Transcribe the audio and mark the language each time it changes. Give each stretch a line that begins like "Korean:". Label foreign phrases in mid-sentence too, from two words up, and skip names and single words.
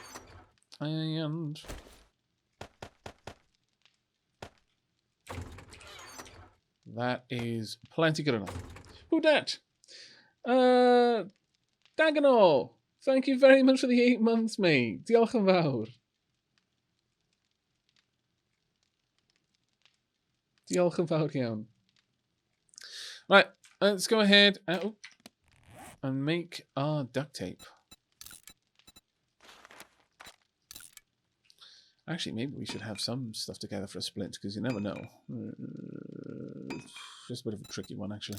English: And that is plenty good enough. Who dat? Dagenol! Thank you very much for the 8 months, mate.
Welsh: Diolch yn fawr. Diolch yn fawr iawn.
English: Right, let's go ahead and make our duct tape. Actually, maybe we should have some stuff together for a splint, because you never know. Just a bit of a tricky one, actually.